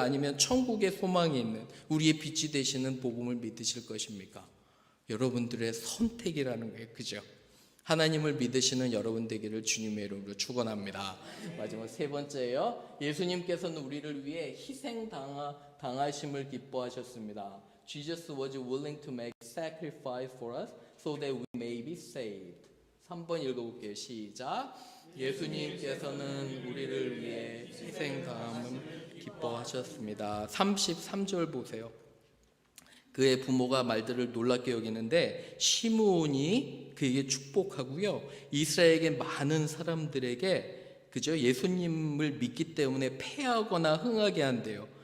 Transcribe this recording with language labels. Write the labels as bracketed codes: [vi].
[ko] 아니면 천국에 소망이 있는 우리의 빛이 되시는 복음을 믿으실 것입니까? 여러분들의 선택이라는 거예요. 그죠? 하나님을 믿으시는 여러분 되기를 주님의 이름으로 축원합니다. 마지막 3번째예요. 예수님께서는 우리를 위해 당하심을 기뻐하셨습니다. [en] Jesus was willing to make sacrifice for us so that we may be saved. [ko] 3번 읽어볼게요. 시작. 예수님께서는 우리를 위해 희생당함을 기뻐하셨습니다. 33절 보세요. 그의 부모가 말들을 놀랍게 여기는데 시므온이 그에게 축복하고요. 이스라엘에게 많은 사람들에게, 그죠? 예수님을 믿기 때문에 패하거나 흥하게 한대요.